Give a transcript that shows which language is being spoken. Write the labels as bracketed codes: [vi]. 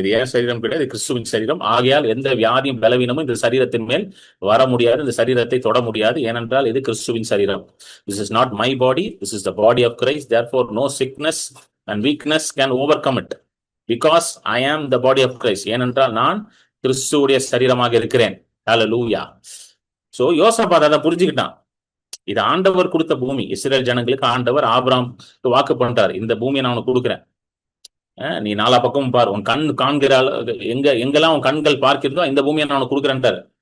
[ta] இது ஏன் சரீரம் கிடையாது, கிறிஸ்துவின் சரீரம். ஆகையால் எந்த வியாதியும் பலவீனமும் இந்த சரீரத்தின் மேல் வர முடியாது, இந்த சரீரத்தை தொட முடியாது. ஏனென்றால் இது கிறிஸ்துவின் சரீரம். [en] This is not my body, this is the body of Christ. Therefore no sickness and weakness can overcome it because I am the body of Christ. [ta] ஏனென்றால் நான் கிறிஸ்துவுடைய சரீரமாக இருக்கிறேன். ஹல்லேலூயா. சோ யோசபாத் அதை புரிஞ்சுக்கிட்டான். இது ஆண்டவர் கொடுத்த பூமி. இஸ்ரேல் ஜனங்களுக்கு ஆண்டவர் ஆபிரகாமுக்கு வாக்கு பண்றாரு, இந்த பூமியை நான் உனக்கு கொடுக்குறேன், நீ நாலா பக்கமும் பார், உன் கண் காண்கிற எங்கெல்லாம் உன் கண்கள் பார்க்கிறதோ இந்த பூமியை நான் உனக்கு கொடுக்குறேன்ட்டாரு.